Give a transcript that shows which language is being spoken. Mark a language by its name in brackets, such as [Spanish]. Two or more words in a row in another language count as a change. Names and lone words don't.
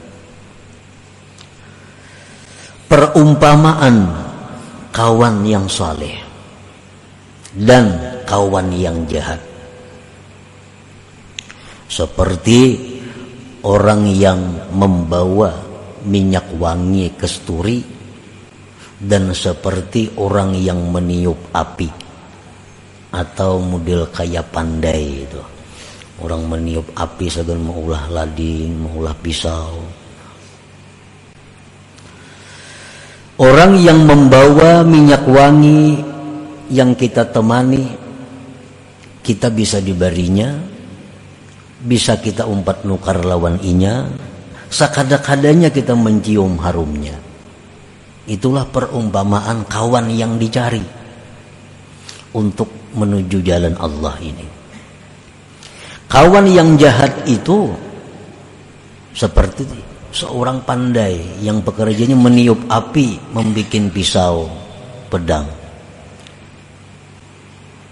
[Indonesian] Perumpamaan kawan yang saleh dan kawan yang jahat seperti orang yang membawa minyak wangi kesturi dan seperti orang yang meniup api, atau model kayak pandai itu. [Banjar] Orang meniup api segala mengulah lading, mengulah pisau. [Indonesian] Orang yang membawa minyak wangi yang kita temani, kita bisa diberinya, [Banjar] bisa kita umpat nukar lawan inya, sakada-kadanya kita mencium harumnya. [Indonesian] Itulah perumpamaan kawan yang dicari untuk menuju jalan Allah ini. Kawan yang jahat itu seperti seorang pandai yang pekerjaannya meniup api, membikin pisau, pedang.